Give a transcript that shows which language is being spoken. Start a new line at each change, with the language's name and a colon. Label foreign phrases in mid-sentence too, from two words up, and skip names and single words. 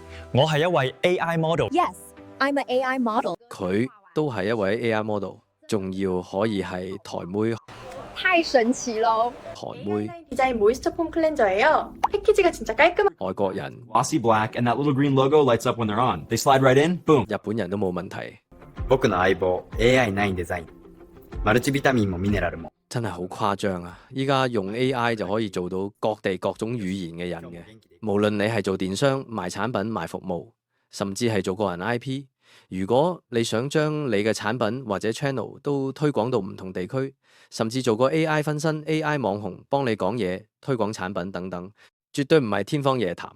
Cantonese: 我係一位
English: AI model。 Yes, I'm an AI model.
Cantonese: 佢都係一位
English: AI model，
Cantonese: 仲要可以係台妹、太神奇咯！韓妹、
Korean: 디자인 모이스처 폼 클렌저예요. 패키지가 진짜 깔끔한.
Cantonese: 外國人、
English: Glossy black, and that little green logo lights up when they're on. They slide right in, boom.
Cantonese: 日本人都冇問題，
Japanese: 僕の相棒 AI9 デザインマルチビタミンもミネラルも
Cantonese: 真係好誇張啊！依家用 AI 就可以做到各地各種語言嘅人嘅，無論你係做電商、賣產品、賣服務，甚至係做個人 IP。如果你想將你嘅產品或者 channel 都推廣到唔同地區，甚至做個 AI 分身、AI 網紅幫你講嘢、推廣產品等等，絕對唔係天方夜譚。